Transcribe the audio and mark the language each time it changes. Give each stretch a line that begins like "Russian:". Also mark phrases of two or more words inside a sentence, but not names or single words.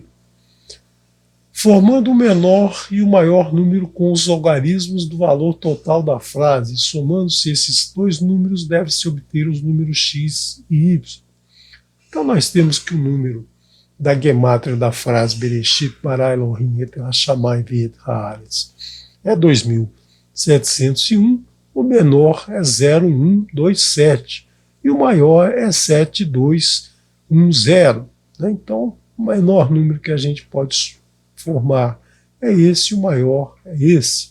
Portuguese: Formando o menor e o maior número com os algarismos do valor total da frase, somando-se esses dois números, deve-se obter os números x e y. Então nós temos que o número da gemátria da frase
Hebrew: בראשית ברא אלוהים את השמים ואת הארץ
Portuguese: é 2701, o menor é 0127 e o maior é 7210. Né? Então, o menor número que a gente pode formar é esse, o maior é esse.